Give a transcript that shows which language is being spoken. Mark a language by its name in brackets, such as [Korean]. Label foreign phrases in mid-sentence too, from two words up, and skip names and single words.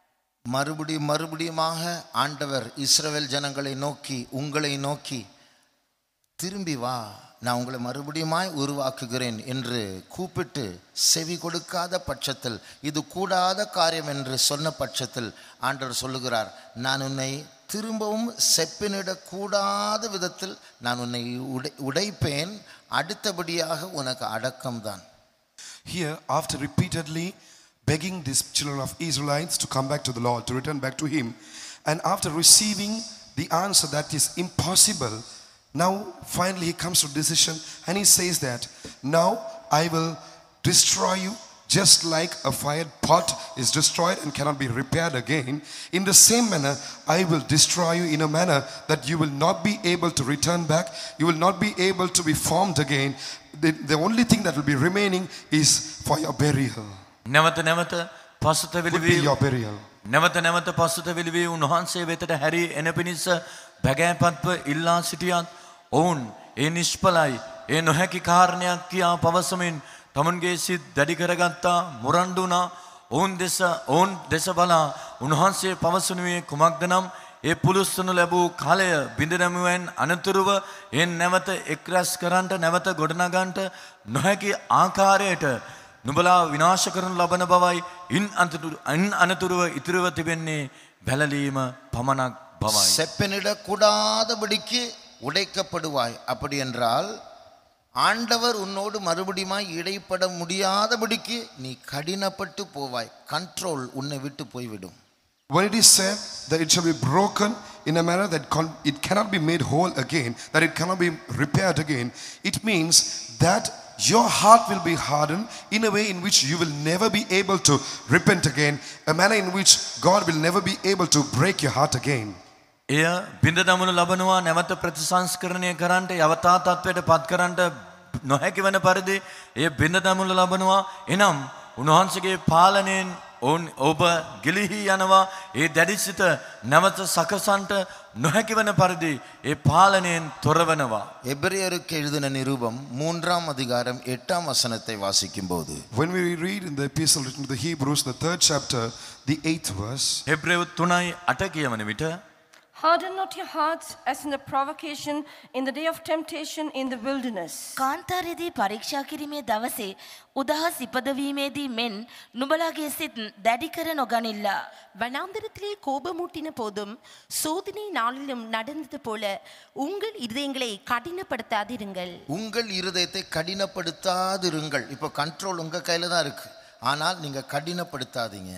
[Tamil] மறுபடியுமாக ஆண்டவர் இஸ்ரவேல் ஜனங்களை நோக்கி, உங்களை நோக்கி, திரும்பி வா, நான் உங்களை மறுபடியுமாய் உருவாக்குகிறேன் என்று கூப்பிட்டு செவி கொடுக்காத பட்சத்தில், இது கூடாத காரியம் என்று சொன்ன பட்சத்தில் ஆண்டவர் சொல்லுகிறார், நான் உன்னை திரும்பவும் செப்பினிடக்கூடாத விதத்தில் நான் உன்னை உடைப்பேன், அடுத்தபடியாக உனக்கு அடக்கம்தான். [English] Here, after repeatedly begging these children of Israelites to come back to the Lord, to return back to Him, and after receiving the answer that is impossible, now finally he comes to a decision and he says that, now I will destroy you just like a fired pot is destroyed and cannot be repaired again. In the same manner, I will destroy you in a manner that you will not be able to return back. You will not be able to be formed again. The only thing that will be remaining is for your burial. [Sinhala] නැවත පසුතැවිලි [English] Would be your burial. [Sinhala] නැවත පසුතැවිලි වී උන්වහන්සේ වෙතට හැරී එන පිණිස බැගෑපත්ව ඉල්ලා සිටියත් ඔවුන් ඒ නිෂ්ඵලයි, ඒ නොහැකි කාරණයක් කියා පවසමින් තමුන්ගේ සිත් දැඩි කරගත්තා, මුරණ්ඩු වුණා. ඔවුන් දෙස බලා උන්වහන්සේ පවසනුවේ කුමක්ද නම්, ඒ පුලුස්සනු ලැබූ කාලය බිඳදැමුවෙන් අනතුරුව ඒ නැවත එක්රැස් කරන්නට, නැවත ගොඩනගන්නට නොහැකි ආකාරයට නුඹලා විනාශ කරනු ලබන බවයි, ඉන් අනතුරුව ඉතිරිව තිබෙන්නේ වැළලීම පමණක් බවයි. [Tamil] செப்பனிடக்கூடாதபடிக்கு உடைக்கப்படுவாய். அப்படி என்றால் ஆண்டவர் உன்னோடு மறுபடியுமாய் இடைப்பட முடியாதபடிக்கு நீ கடினப்பட்டு போவாய். கண்ட்ரோல் உன்னை விட்டு போய்விடும். [English] When it is said that it shall be broken in a manner that it cannot be made whole again, that it cannot be repaired again, it means that your heart will be hardened in a way in which you will never be able to repent again, a manner in which God will never be able to break your heart again. [Sinhala] එය බිඳ දමනු ලබනවා, නැවත ප්‍රතිසංස්කරණය කරන්නට, යවතා තත්වයට පත් කරන්නට නොහැකි වන පරිදි එය බිඳ දමනු ලබනවා. එනම් උන්වහන්සේගේ පාලනයෙන් ඔබ ගිලිහි යනවා. ඒ දැඩිසිත නැවත සකසන්නට නොහැකි වන පරිදි ඒ පාලනයෙන් තොරවනවා. [Tamil] எபிரேயருக்கு எழுதின நிருபம் 3ஆம் அதிகாரம் 8ஆம் வசனத்தை வாசிக்கும்போது, [English] When we read in the epistle written to the Hebrews, the 3rd chapter, the 8th verse, [Sinhala] හෙබ්‍රේව 3:8 කියවන විට, [English] Harden not your hearts as in the provocation in the day of temptation in the wilderness. [Sinhala] කාන්තාරයේදී පරීක්ෂා කිරීමේ දවසේ උදහස් ඉපදවීමේදී මෙන් නුඹලාගේ සිත් දැඩි කර නොගනිල්ලා. [Tamil] வனாந்திரத்திலே கோபமூட்டின போதும் சோதனை நாளிலும் நடந்தது போல உங்கள் இருதயங்களை கடினப்படுத்தாதிருங்கள். உங்கள் இருதயத்தை கடினப்படுத்தாதிருங்கள். இப்போ கண்ட்ரோல் உங்க கையில தான் இருக்கு, ஆனால் நீங்க கடினப்படுத்தாதீங்க.